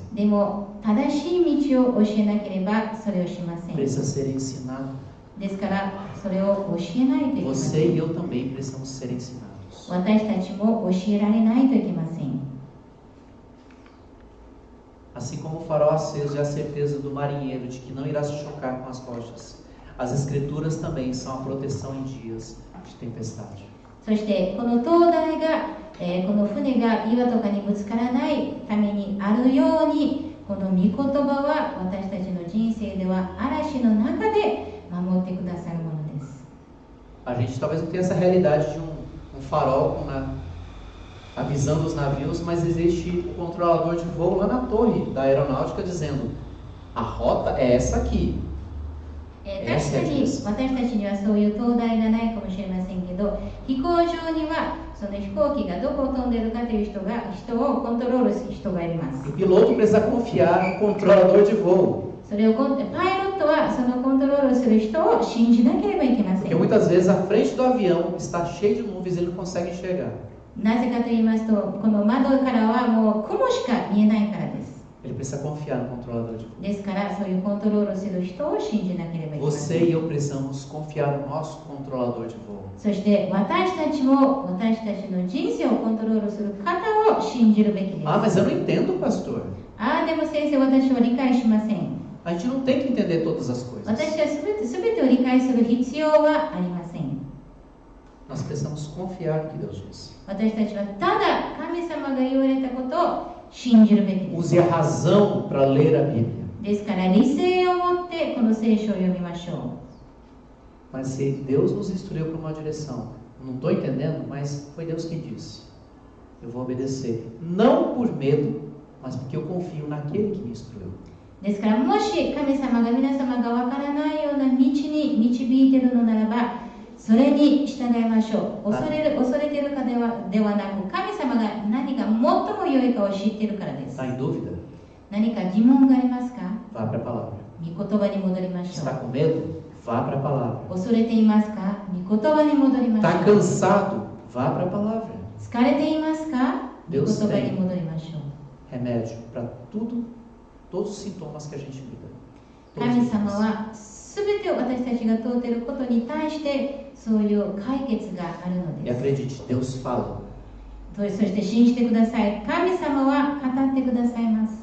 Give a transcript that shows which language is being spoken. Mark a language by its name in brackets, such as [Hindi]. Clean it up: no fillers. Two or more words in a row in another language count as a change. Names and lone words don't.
[Japanese] でも正しい道を教えなければそれをしません。 [Portuguese] Precisa ser ensinado. [Japanese] ですからそれを教えないといけませ [Portuguese] Você [Japanese] ん。 [Portuguese] e eu também precisamos ser ensinados. [Japanese] 私たちも教えられないといけません。 [Portuguese] Assim como o farol aceso é a certeza do marinheiro de que não irá se chocar com as rochas, as escrituras também são a proteção em dias de tempestade. [Japanese] そしてこの灯台が、この船が岩とかにぶつからないためにあるように、この御言葉は私たちの人生では嵐の中で守ってくださるものです。 [Portuguese] A gente talvez não tenha essa realidade de um farol avisando os navios, mas existe o controlador de voo lá na torre da aeronáutica dizendo: a rota é essa aqui. [Japanese] 確かに私たちにはそういう灯台がないかもしれませんけど、飛行場にはその飛行機がどこを飛んでいるかという人をコントロールする人がいます。 [Portuguese] O piloto precisa confiar no controlador de voo. [Japanese] それをパイロットはそのコントロールする人を信じなければいけませ [Portuguese] Porque [Japanese] ん。 [Portuguese] muitas vezes a frente do avião está cheia de nuvens e ele não consegue enxergar. [Japanese] なぜかと言いますと、この窓からはもう雲しか見えないからです。 [Portuguese] Ele precisa confiar no controlador de voo. [Japanese] ですから、そういうコントロールする人を信じなければいけませ [Portuguese] Você [Japanese] ん。 [Portuguese] e eu precisamos confiar no nosso controlador de voo. [Japanese] そして私たちも私たちの人生をコントロールする方を信じるべきです。 [Portuguese] Ah, mas eu não entendo, pastor. [Japanese] でも先生、私は理解しません。 [Portuguese] A gente não tem que entender todas as coisas. [Japanese] 私は全てを理解する必要はありません。 [Portuguese] Nós precisamos confiar no que Deus diz. [Japanese] 私たちはただ神様が言われたことを信じるべきです。 [Portuguese] Use a razão para ler a Bíblia. [Japanese] ですから理性を持ってこの聖書を読みましょう。 [Portuguese] Mas se Deus nos instruiu para uma direção, não estou entendendo, mas foi Deus quem disse. Eu vou obedecer. Não por medo, mas porque eu confio naquele que me instruiu. [Japanese] ですからもし神様が皆様がわからないような道に導いているのならば、それに従いましょう。恐れているかではなく、神様が何が最も良いかを知っているからです。 [Portuguese] Está em dúvida? [Japanese] 何か疑問がありますか？ [Portuguese] Vá para a palavra. [Japanese] 御言葉に戻りましょ [Portuguese] Está [Japanese] う。 [Portuguese] com medo? Vá para a palavra. [Japanese] 恐れていますか？御言葉に戻りましょ [Portuguese] Está [Japanese] う。 [Portuguese] cansado? Vá para a palavra. [Japanese] 疲れていますか？御言 [Portuguese] Deus [Japanese] 葉に [Portuguese] tem [Japanese] 戻りましょう。 [Portuguese] remédio para tudo, todos os sintomas que a gente lida. Todos [Japanese] 神 [Portuguese] os [Japanese] 様 [Portuguese] dias. [Japanese] は全てを私たちが問うていることに対してそういう解決があるの [Portuguese] E [Japanese] です。 [Portuguese] acredite, Deus fala. [Japanese] そして信じてください。神様は語ってくださいます。